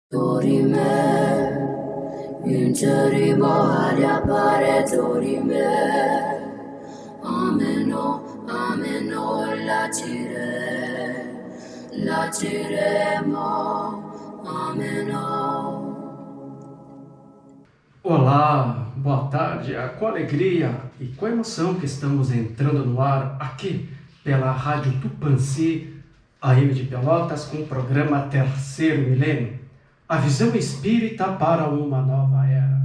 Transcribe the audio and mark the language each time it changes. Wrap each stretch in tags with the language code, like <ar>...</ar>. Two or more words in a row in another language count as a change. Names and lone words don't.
<pt>Dorime, interimo ad appare dorime, ameno, latiremo, ameno. Olá, boa tarde, é com alegria e com emoção que estamos entrando no ar aqui pela Rádio Tupãssi, AM de Pelotas, com o programa Terceiro Milênio, a visão espírita para uma nova era.</pt>